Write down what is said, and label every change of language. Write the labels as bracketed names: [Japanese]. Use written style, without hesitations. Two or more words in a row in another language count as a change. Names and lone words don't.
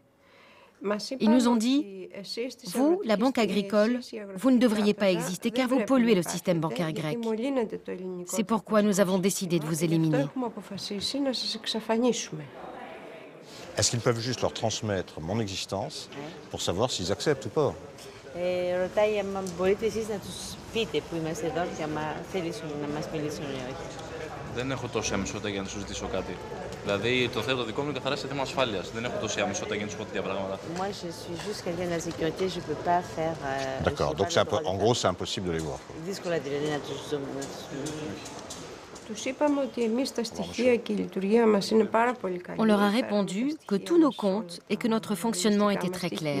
[French] Ils nous ont dit, vous, la Banque agricole, vous ne devriez pas exister car vous polluez le système bancaire grec. C'est pourquoi nous avons décidé de vous éliminer. Est-ce qu'ils peuvent juste leur transmettre mon existence pour savoir s'ils acceptent ou pas? [Greek] Δεν έχω τόση αμεσότητα για να σου ζητήσω κάτι. Δηλαδή, το θεωρώ δικό μου καθαρά σε θέμα ασφάλειας. Δεν έχω τόση αμεσότητα για να σου πω τέτοια πράγματα. [French] D'accord, donc en gros, c'est impossible de les voir. On leur a répondu que tous nos comptes et que notre fonctionnement était très clair.